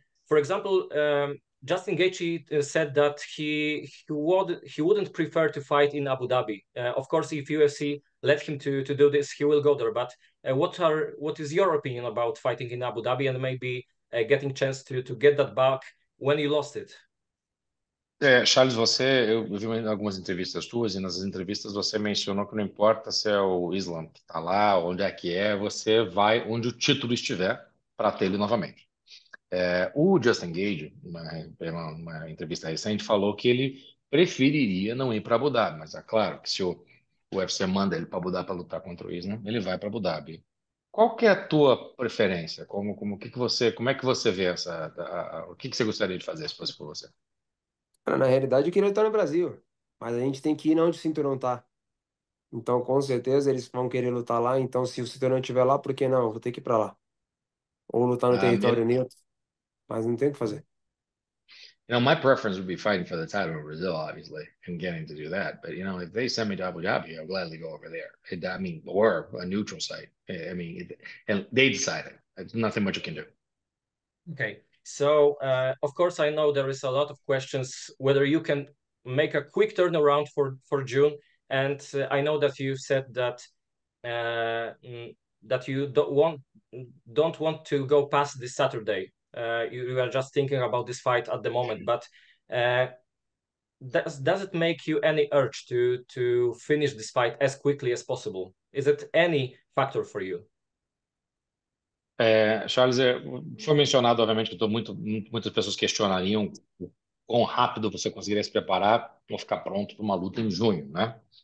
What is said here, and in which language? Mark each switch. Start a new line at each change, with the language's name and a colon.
English: For example, Justin Gaethje said that he wouldn't prefer to fight in Abu Dhabi. Of course, if UFC let him to do this, he will go there. But what is your opinion about fighting in Abu Dhabi and maybe getting chance to get that back when you lost it?
Portuguese: Charles, eu vi algumas entrevistas tuas e nas entrevistas você mencionou que não importa se é o Islam que está lá, onde é que é, você vai onde o título estiver para ter ele novamente. O Justin Gage, numa entrevista recente, falou que ele preferiria não ir para Abu Dhabi, mas é claro que se o UFC manda ele para Abu Dhabi para lutar contra o Islam, ele vai para Abu Dhabi. Qual que é a tua preferência? Como é que você vê o que você gostaria de fazer se fosse por você? Na realidade, eu queria lutar no Brasil, mas a gente tem que ir onde o cinturão tá. Então, com certeza, eles vão querer lutar lá. Então, se o cinturão estiver lá, por que não? Eu vou ter que ir para lá. Ou lutar no território neutro, mas não tem o que fazer.
English: You know, my preference would be fighting for the title in Brazil, obviously, and getting to do that. But, you know, if they send me to Abu Dhabi, I'll gladly go over there. I mean, or a neutral site. I mean, and they decided. There's nothing much you can do. Okay. So, of course, I know there is a lot of questions whether you can make a quick turnaround for June. And I know that you said that that you don't want to go past this Saturday. You are just thinking about this fight at the moment. But does it make you any urge to finish this fight as quickly as possible? Is it any factor for you?
Portuguese: Charles, foi mencionado, obviamente, que muitas pessoas questionariam o quão rápido você conseguiria se preparar para ficar pronto para uma luta em junho, né?